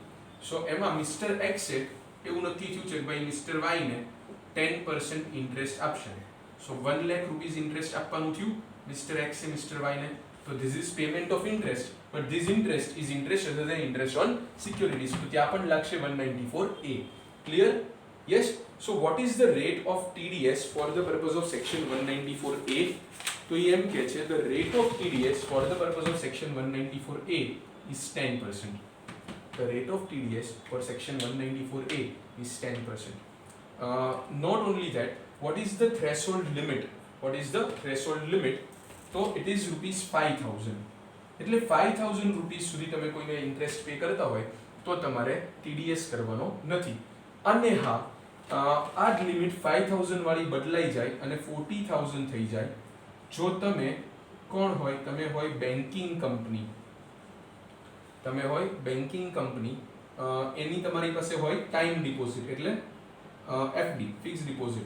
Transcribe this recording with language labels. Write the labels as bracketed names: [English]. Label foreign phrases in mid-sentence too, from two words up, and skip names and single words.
[Gujarati] સો એમાં મિસ્ટર એક્સે એવું નક્કી થયું છે કે ભાઈ મિસ્ટર વાય ને 10% ઇન્ટરેસ્ટ આપશે. સો 1 લાખ [English] rupees interest [Gujarati] આપવાનું થયું મિસ્ટર એક્સે મિસ્ટર વાય ને. [English] તો this is payment of interest, but this interest is interest other than interest on securities. [Gujarati] તો ત્યાં પણ લાગશે 194A. [English] Clear? Yes. So what is the rate of TDS for the purpose of section 194A? [Gujarati] તો એમ કે છે [English] the rate of TDS for the purpose of section 194A is 10%. The rate of TDS for section 194A is 10%. Not only that, what is the threshold limit? What is the threshold limit? So it is ₹5,000. [Gujarati] એટલે 5000 રૂપીસ સુધી તમે કોઈને [English] interest pay [Gujarati] કરતા હોય તો તમારે TDS કરવાનો નથી. અને હા, આ જ લિમિટ 5000 વાળી બદલાઈ જાય અને 40000 થઈ જાય જો તમે કોણ હોય, તમે હોય [English] banking company, [Gujarati] એની તમારી પાસે હોય [English] time deposit [Gujarati] એટલે [English] FD fixed deposit.